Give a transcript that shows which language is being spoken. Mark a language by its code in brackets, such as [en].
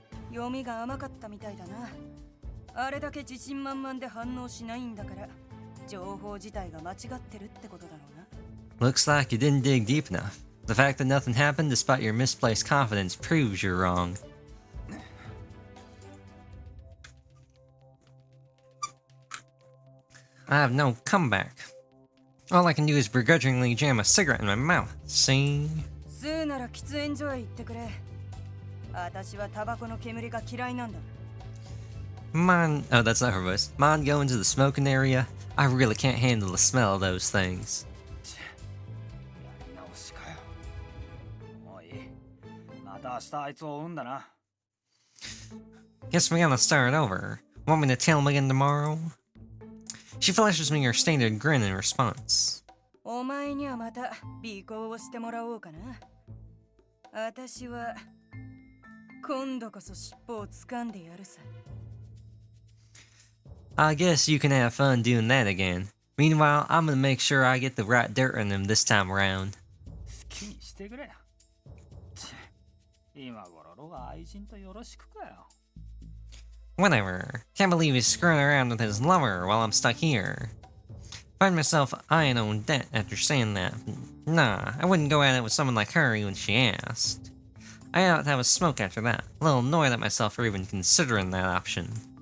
[ja] 読みが甘かったみたいだな。あれだけ自信満々で反応しないんだから、情報自体が間違ってるってことだろうな。 [en] Looks like you didn't dig deep enough. The fact that nothing happened despite your misplaced confidence proves you're wrong. I have no comeback. All I can do is begrudgingly jam a cigarette in my mouth, see? [ja] 吸うなら喫煙所へ行ってくれ。私はタバコの煙が嫌いなんだ。 [en] Mon, oh, that's not her voice. Mon, go into the smoking area. I really can't handle the smell of those things. [ja] やり直しかよ。もういい。また明日あいつを追うんだな。 [en] Guess we gotta start over. Want me to tell him again tomorrow? She flashes me her standard grin in response. [ja] お前にはまた尾行をしてもらおうかな。私は今度こそ尻尾を掴んでやるさ。 [en] I guess you can have fun doing that again. Meanwhile, I'm gonna make sure I get the right dirt on him this time around. [ja] 好きにしてくれ。今頃ロが愛人とよろしくかよ。 [en] Whatever. Can't believe he's screwing around with his lover while I'm stuck here. Find myself eyeing Odette after saying that. Nah, I wouldn't go at it with someone like her even she asked. I ought to have a smoke after that. A little annoyed at myself for even considering that option.